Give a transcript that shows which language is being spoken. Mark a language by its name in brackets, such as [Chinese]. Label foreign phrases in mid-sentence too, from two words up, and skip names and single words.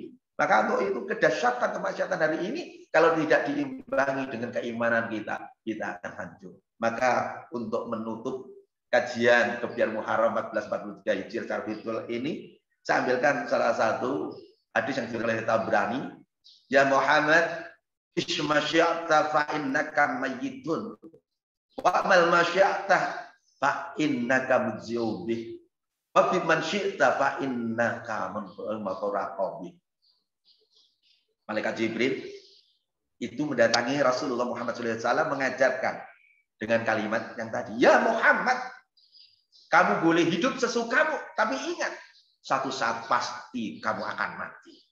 [Indonesian] Maka untuk itu kedahsyatan kemaksiatan hari ini, kalau tidak diimbangi dengan keimanan kita, kita akan hancur. Maka untuk menutup kajian Gebyar Muharram 1443 Hijriah secara virtual ini, saya ambilkan salah satu hadis yang diriwayatkan oleh Tabrani. [Arabic] يا محمد عش ما شئت فإنك ميت. واعمل ما شئت فإنك مجزي به. وبمن شئت فإنك متوقى به. [Indonesian] Malaikat Jibril itu mendatangi Rasulullah Muhammad SAW mengajarkan dengan kalimat yang tadi. Ya Muhammad, kamu boleh hidup sesukamu, tapi ingat, satu saat pasti kamu akan mati.